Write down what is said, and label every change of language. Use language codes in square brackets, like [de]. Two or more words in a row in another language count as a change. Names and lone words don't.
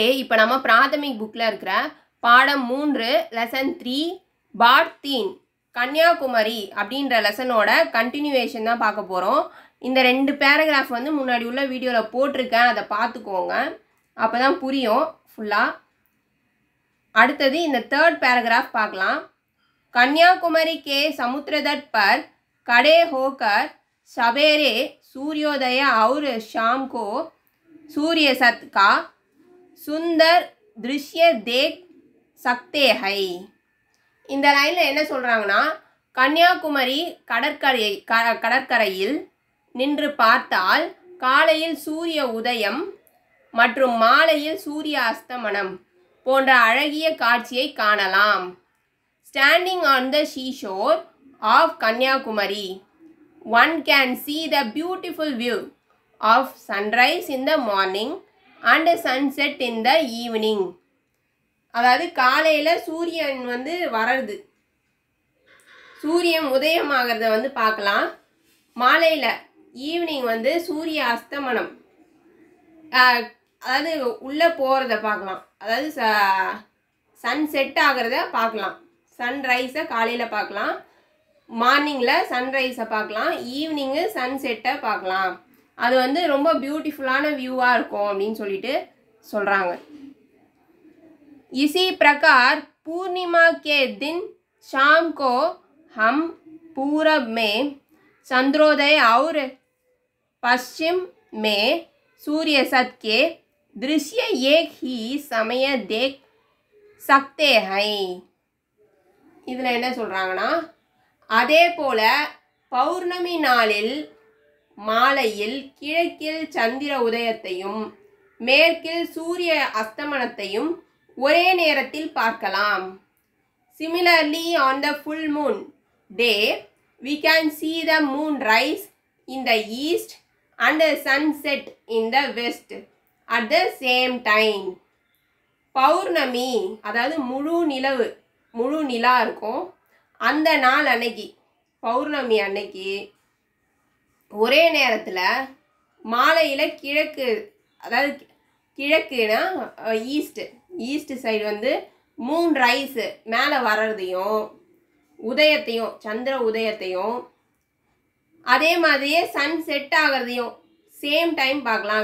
[ta] இப்போ நம்ம பிராதமிக் புக்கில் இருக்கிற பாடம் 3 லெசன் 3 பாட் 3 கன்னியாகுமரி அப்படின்ற லெசனோட கண்டினியூவேஷன் தான் பார்க்க போகிறோம். இந்த 2 பேராகிராஃப் வந்து முன்னாடி உள்ள வீடியோவில் போட்டிருக்கேன், அதை பார்த்துக்கோங்க, அப்போ தான் புரியும் ஃபுல்லாக. அடுத்தது இந்த 3rd पैराग्राफ பார்க்கலாம். [hi] कन्याकुमारी के समुद्र तट पर खड़े होकर सवेरे सूर्योदय और शाम को सूर्यास्त का सुंदर दृश्य देख सकते हैं. [ta] இந்த லைனில் என்ன சொல்கிறாங்கன்னா, கன்னியாகுமரி கடற்கரையில் நின்று பார்த்தால் காலையில் சூரிய உதயம் மற்றும் மாலையில் சூரிய அஸ்தமனம் போன்ற அழகிய காட்சியை காணலாம். [en] Standing on the seashore of Kanyakumari, one can see the beautiful view of sunrise in the morning and sunset in the evening. [ta] அதாவது காலையில் சூரியன் வந்து வர்றது, சூரியன் உதயமாகிறத வந்து பார்க்கலாம். மாலையில் ஈவினிங் வந்து சூரிய அஸ்தமனம், அதாவது உள்ளே போகிறத பார்க்கலாம். அதாவது [en] sun set [ta] ஆகிறத பார்க்கலாம். சன்ரைஸை காலையில் பார்க்கலாம், [en] morning sunrise [ta] பார்க்கலாம், [en] evening sunset [ta] பார்க்கலாம். அது வந்து ரொம்ப [en] beautiful view [ta] இருக்கும் அப்படின்னு சொல்லிட்டு சொல்கிறாங்க. [hi] इसी प्रकार पूर्णिमा के दिन शाम को हम पूरब में चंद्रोदय और पश्चिम में सूर्यास्त के दृश्य एक ही समय देख सकते हैं. [ta] இதில் என்ன சொல்கிறாங்கன்னா, அதே போல் பௌர்ணமி நாளில் மாலையில் கிழக்கில் சந்திர உதயத்தையும் மேற்கில் சூரிய அஸ்தமனத்தையும் ஒரே நேரத்தில் பார்க்கலாம். [en] Similarly, on the full moon day, we can see the moon rise in the east and the sunset in the west at the same time. [ta] பௌர்ணமி அதாவது முழு நிலா இருக்கும். அந்த நாள் அன்னைக்கு, பௌர்ணமி அன்னைக்கு ஒரே நேரத்தில் மாலையில் கிழக்கு, அதாவது கிழக்குனா [en] east side [ta] வந்து [en] moon rise [ta] மேலே வர்றதையும் உதயத்தையும், சந்திர உதயத்தையும், அதே மாதிரியே [en] sun set [ta] ஆகிறதையும் [en] same time [ta] பார்க்கலாம்.